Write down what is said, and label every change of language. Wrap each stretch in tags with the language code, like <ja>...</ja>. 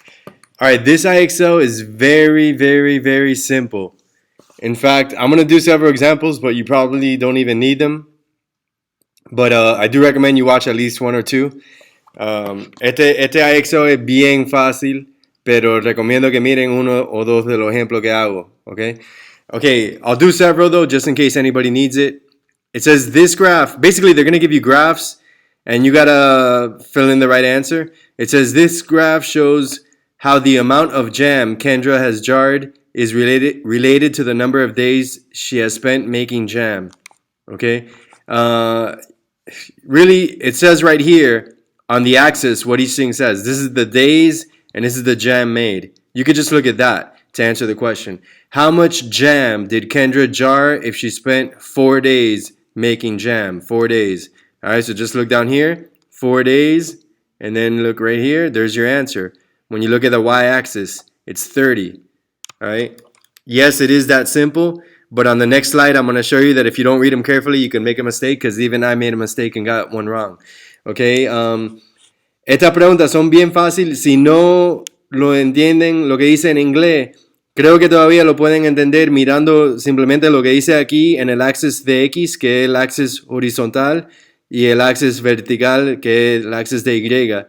<en>All right, this IXL is very, very, very simple. In fact, I'm going to do several examples, but you probably don't even need them. But I do recommend you watch at least one or two.</en> <es>Este IXL es bien fácil, pero recomiendo que miren uno o dos de los ejemplos que hago, okay?</es> <en>Okay, I'll do several though, just in case anybody needs it. It says this graph, basically they're going to give you graphs, and you got to fill in the right answer. It says this graph shows how the amount of jam Kendra has jarred is related to the number of days she has spent making jam, okay? Really, it says right here on the axis what each thing says. This is the days and this is the jam made. You could just look at that to answer the question. How much jam did Kendra jar if she spent 4 days making jam? 4 days. All right, so just look down here, 4 days, and then look right here. There's your answer. When you look at the y-axis, it's 30. All right. Yes, it is that simple. But on the next slide, I'm going to show you that if you don't read them carefully, you can make a mistake, because even I made a mistake and got one wrong. Okay.</en> <es>Estas preguntas son bien fáciles. Si no lo entienden, lo que dice en inglés, creo que todavía lo pueden entender mirando simplemente lo que dice aquí en el axis de X, que es el axis horizontal, y el axis vertical, que es el axis de Y.</es>